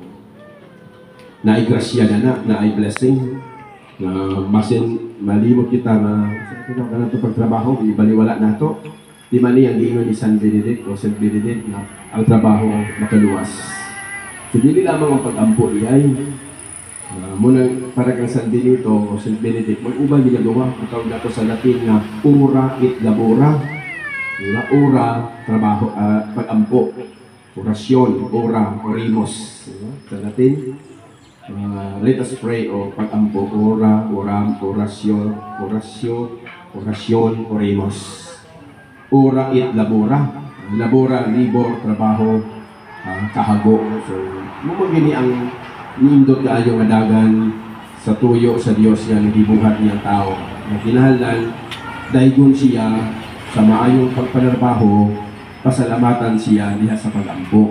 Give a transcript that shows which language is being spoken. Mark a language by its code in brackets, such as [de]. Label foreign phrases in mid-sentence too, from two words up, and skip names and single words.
[ceb] Naay grasya na ay blessing na masin malimot kita na kanang pagtrabaho ibaliwala nato di man ang giingon ni San Benedict o Saint Benedict na ang trabaho makaluwas. So dili lamang ang pag-ampo iyay muna para kang San Benito o Saint Benedict mag-ubang ginagawa ang tawag nato sa Latin na [la] ora et labora. [ceb] Ora trabaho pag-ampo, orasyon, ora, orimos sa Latin. [en] Let us pray [ceb] o pag-ampo, [la] ora, oram, orasyon, orimos. Ora et labora. Labora, libor, [ceb] trabaho, kahago. So, mumagini ang niindot kaayo nga dagan sa tuyo sa Dios nga nagibuhat niyang tao. Ang kinahanglan, daygon siya sa maayong pagpanarbaho, pasalamatan siya diha sa pag-ampo.